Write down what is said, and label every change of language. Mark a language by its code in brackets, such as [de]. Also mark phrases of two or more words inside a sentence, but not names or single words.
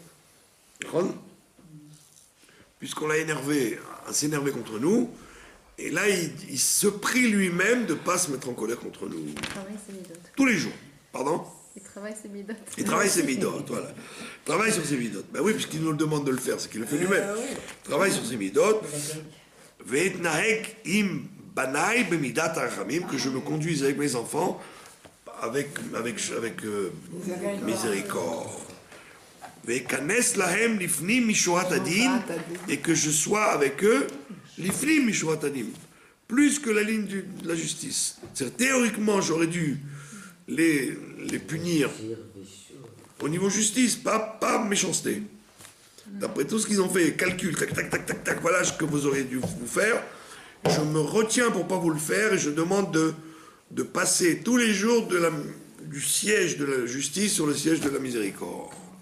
[fr] Puisqu'on l'a énervé, s'énerver contre nous, et là, il se prie lui-même de ne pas se mettre en colère contre nous. Il travaille ses midot. Tous les jours. Pardon? Il travaille ses midot. Il travaille ses midot, voilà. Il travaille sur ses midot. Ben oui, puisqu'il nous le demande de le faire, c'est qu'il le fait lui-même. Il travaille sur ses midot. [he] ואתנהג עם בני במדת הרחמים, [fr] que je me conduise avec mes enfants avec miséricorde. [he] ואכנס להם לפנים משורת הדין, [fr] et que je sois avec eux [he] לפנים משורת הדין, [fr] plus que la ligne de la justice. C'est-à-dire, théoriquement, j'aurais dû les punir au niveau justice, pas méchanceté. D'après tout ce qu'ils ont fait, calcul, tac, tac, tac, tac, tac, voilà ce que vous auriez dû vous faire. Je me retiens pour pas vous le faire et je demande de passer tous les jours du siège de la justice sur le siège de la miséricorde.